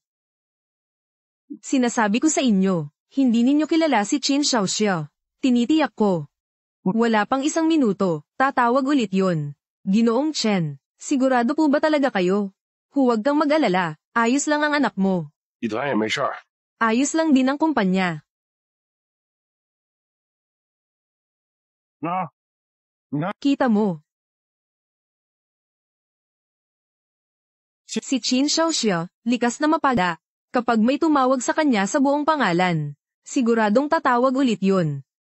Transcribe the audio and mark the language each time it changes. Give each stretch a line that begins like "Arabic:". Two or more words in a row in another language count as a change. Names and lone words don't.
Filipino: Sinasabi ko sa inyo, hindi ninyo kilala si Qin Xiaoxia. Tinitiyak ko. Wala pang 1 minuto, tatawag ulit yon. Ginoong Chen, sigurado po ba talaga kayo? Huwag kang mag-alala, ayos lang ang anak mo.
Chinese: 一团也没事儿。
Filipino: Ayos lang din ang kumpanya.
Chinese: 那，
Filipino: Kita mo. Si Qin Xiaoxia, likas na mapada. Kapag may tumawag sa kanya sa buong pangalan, siguradong tatawag ulit yun.